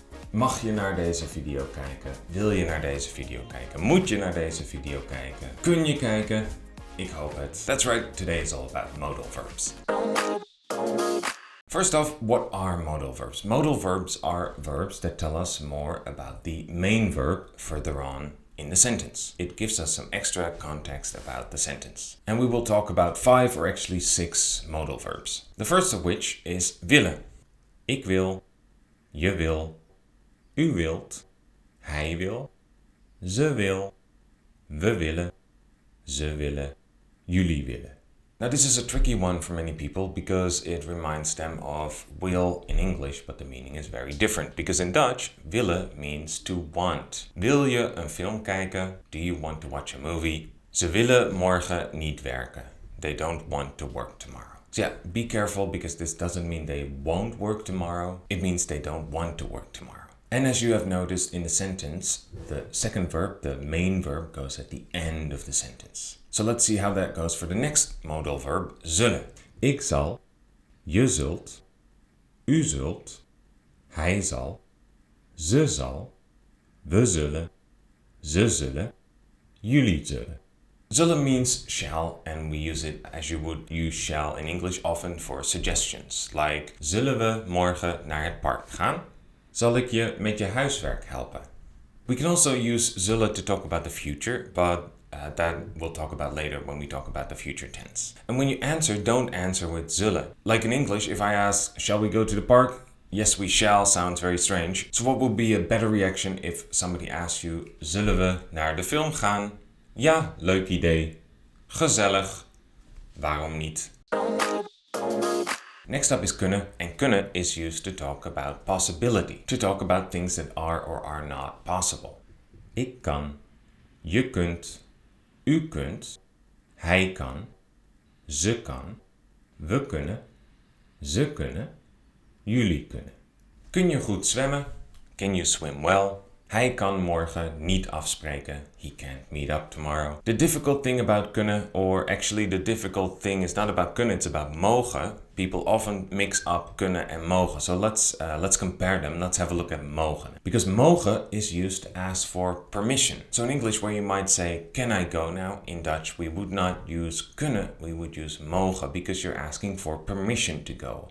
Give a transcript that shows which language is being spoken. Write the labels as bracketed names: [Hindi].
[Dutch] Mag je naar deze video kijken? Wil je naar deze video kijken? Moet je naar deze video kijken? Kun je kijken? Ik hoop het. [English] That's right, today is all about modal verbs. First off, what are modal verbs? Modal verbs are verbs that tell us more about the main verb further on in the sentence. It gives us some extra context about the sentence. And we will talk about 5 or actually 6 modal verbs. The first of which is willen. [Dutch] Ik wil, je wil, u wilt, hij wil, ze wil, we willen, ze willen, jullie willen. [English] Now this is a tricky one for many people because it reminds them of will in English, but the meaning is very different. Because in Dutch, willen means to want. [Dutch] Wil je een film kijken? [English] Do you want to watch a movie? [Dutch] Ze willen morgen niet werken. [English] They don't want to work tomorrow. So yeah, be careful because this doesn't mean they won't work tomorrow. It means they don't want to work tomorrow. And as you have noticed in the sentence, the second verb, the main verb, goes at the end of the sentence. So let's see how that goes for the next modal verb, zullen. [Dutch] Ik zal, je zult, u zult, hij zal, ze zal, we zullen, ze zullen, jullie zullen. [English] Zullen means shall, and we use it as you would use shall in English often for suggestions. [Dutch] Like, zullen we morgen naar het park gaan? Zal ik je met je huiswerk helpen? [English] We can also use zullen to talk about the future, but that we'll talk about later when we talk about the future tense. And when you answer, don't answer with zullen. Like in English, if I ask, shall we go to the park? Yes, we shall sounds very strange. So what would be a better reaction if somebody asks you, [Dutch] zullen we naar de film gaan? Ja, leuk idee. Gezellig. Waarom niet? [English] Next up is kunnen, and kunnen is used to talk about possibility, to talk about things that are or are not possible. [Dutch] Ik kan, je kunt, u kunt, hij kan, ze kan, we kunnen, ze kunnen, jullie kunnen. Kun je goed zwemmen? [English] Can you swim well? [Dutch] Hij kan morgen niet afspreken. [English] He can't meet up tomorrow. The difficult thing about kunnen, or actually the difficult thing is not about kunnen, it's about mogen. People often mix up kunnen and mogen. So let's compare them. Let's have a look at mogen. Because mogen is used to ask for permission. So in English where you might say, can I go now? In Dutch we would not use kunnen, we would use mogen because you're asking for permission to go.